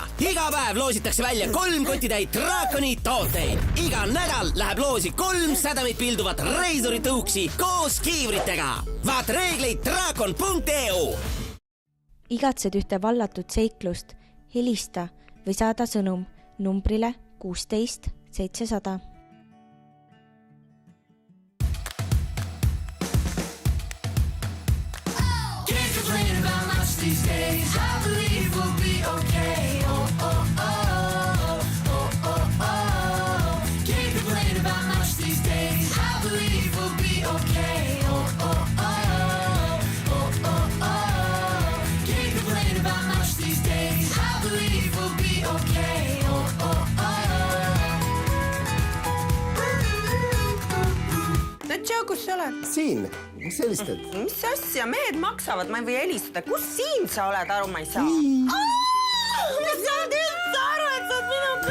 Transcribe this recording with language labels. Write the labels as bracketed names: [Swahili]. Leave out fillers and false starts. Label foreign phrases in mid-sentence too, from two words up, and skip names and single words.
[Estonian] Iga päev loositakse välja 3 kotitäit draakoni tooteid. Iga nädal läheb loosi 3 sädamit pilduvat reiduritõuksi koos kiivritega. Vaat reegleid draakon.eu. Igatsed ühte vallatud seiklust, helista või saada sõnum numbrile 16 700. [English] These days I believe we'll be okay. Oh, oh, oh, oh, oh, oh. Can't complain about much these days. I believe we'll be okay. Oh, oh, oh, oh, oh, oh. Can't complain about much these days. I believe we'll be okay. Oh, oh, oh. [Estonian] Natša, kus sa oled? Siin, mis helistad? Mis asja, mehed maksavad, ma ei või helistada. Kus siin sa oled, aru ma ei saa? Ma saad üldse aru, et sa oled minu...